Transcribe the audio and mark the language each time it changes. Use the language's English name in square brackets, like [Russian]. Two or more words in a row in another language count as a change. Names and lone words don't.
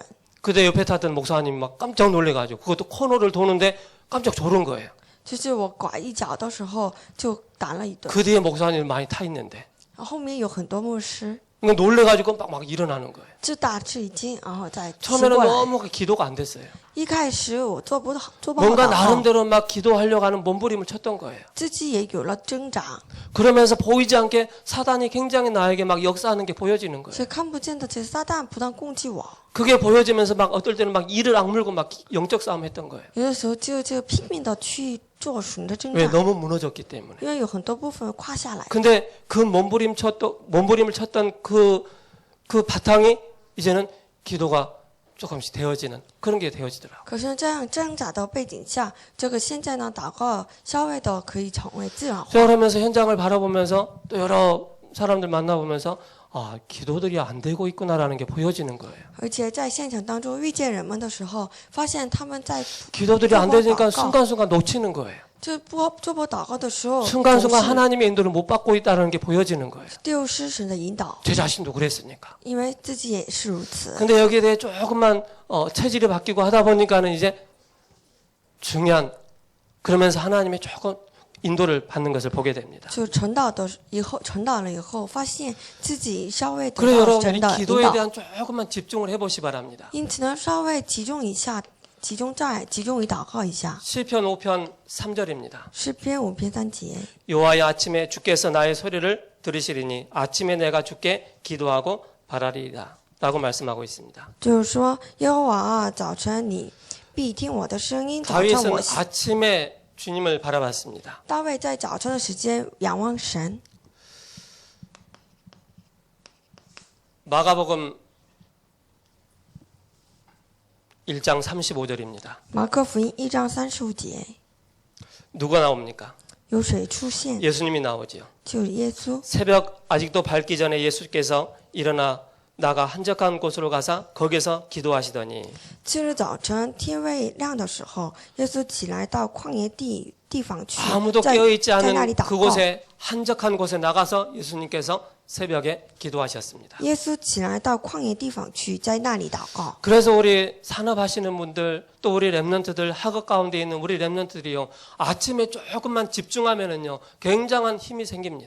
[Korean] 그때 옆에 탔던 목사님이 막 깜짝 놀래가지고 그것도 코너를 도는데 깜짝 졸은 거예요. [Chinese] 就是我拐一脚的时候就打了一盹， [Korean] 그 뒤에 목사님 많이 타 있는데 [Chinese] 后面有很多牧师 [Korean] 그러니까 놀래가지고 막 일어나는 거예요. [Chinese] 就大吃一惊，然后再醒 [Korean] 처음에는 [Chinese] 过来。 [Korean] 너무 기도가 안 됐어요. [Chinese] 一开始我做不好 [Korean] 뭔가 [Chinese] 祷告， [Korean] 나름대로 막 기도하려고 하는 몸부림을 쳤던 거예요. [Chinese] 自己也有了挣扎， [Korean] 그러면서 보이지 않게 사단이 굉장히 나에게 막 역사하는 게 보여지는 거예요. [Chinese] 所以看不见的这撒旦不断攻击我， [Korean] 그게 보여지면서 막 어떨 때는 막 이를 악물고 막 영적 싸움 했던 거예요. [Chinese] 有的时候就拼命的去做属灵的挣 [Korean] 왜 [Chinese] 扎， [Korean] 너무 무너졌기 때문에. [Chinese] 因为有很多部分垮下来。 [Korean] 근데 그 몸부림을 쳤던 그 바탕이 이제는 기도가 조금씩 되어지는 그런 게 되어지더라고요. [Chinese] 可是这样挣扎的背景下，这个现在呢，祷告稍微的可以成为自然化。 [Korean] 그러면서 현장을 바라보면서 또 여러 사람들 만나보면서 아, 기도들이 안 되고 있구나라는 게 보여지는 거예요. [Chinese] 而且在现场当中遇见人们的时候，发现他们在 [Korean] 기도들이 안 되니까 순간순간 놓치는 거예요. [Chinese] 就做不祷告的时候， [Korean] 순간순간 [Chinese] 总是 [Korean] 하나님의 인도를 못 받고 있다는 게 보여지는 거예요. [Chinese] 丢失神的引导， [Korean] 제 자신도 그랬으니까. [Chinese] 因为自己也是如此。 [Korean] 근데 여기에 대해 조금만 체질이 바뀌고 하다 보니까는 이제 중요한 그러면서 하나님의 조금 인도를 받는 것을 보게 됩니다. [Chinese] 就成道了以后，发现自己稍微得 [Korean] 그래서 [Chinese] 到 [Korean] 여러분 [Chinese] 神 [Korean] 이 [Chinese] 的引 [Korean] 기도에 [Chinese] 导， [Korean] 대한 조금만 집중을 해보시 바랍니다. [Chinese] 因此呢，稍微集中于祷告一下。 [Korean] 시편 5편 3절입니다. [Chinese] 诗篇5篇3节， [Korean] 여호와여 아침에 주께서 나의 소리를 들으시리니 아침에 내가 주께 기도하고 바라리이다 라고 말씀하고 있습니다. [Chinese] 就是说耶和华啊，早晨你必听我的声音。早晨 [Korean] 다윗은 [Chinese] 我 [Korean] 아침에 주님을 바라봤습니다. [Chinese] 大卫在早晨的时间仰望神。 [Korean] 마가복음 1장 35절입니다. [Chinese] 马可福音1章35节， [Korean] 누가 나옵니까? [Chinese] 有水出现， [Korean] 예수님이 나오지요. [Chinese] 就是耶稣。 [Korean] 새벽 아직도 밝기 전에 예수께서 일어나 나가 한적한 곳으로 가서 거기서 기도하시더니 [Chinese] 次日早晨天未亮的时候，耶稣起来到旷野地方去， [Korean] 아무도 [Chinese] 在 [Korean] 깨어있지 [Chinese] 那里 [Korean] 않은 [Chinese] 祷告。 [Korean] 그곳에 한적한 곳에 나가서 예수님께서 새벽에 기도하셨습니다. [Chinese] 耶稣起来到旷野地方去，在那里祷告。 [Korean] 그래서 우리 산업하시는 분들 또 우리 랩런트들 학업 가운데 있는 우리 랩런트들이요 아침에 조금만 집중하면은요 굉장한 힘이 생깁니다.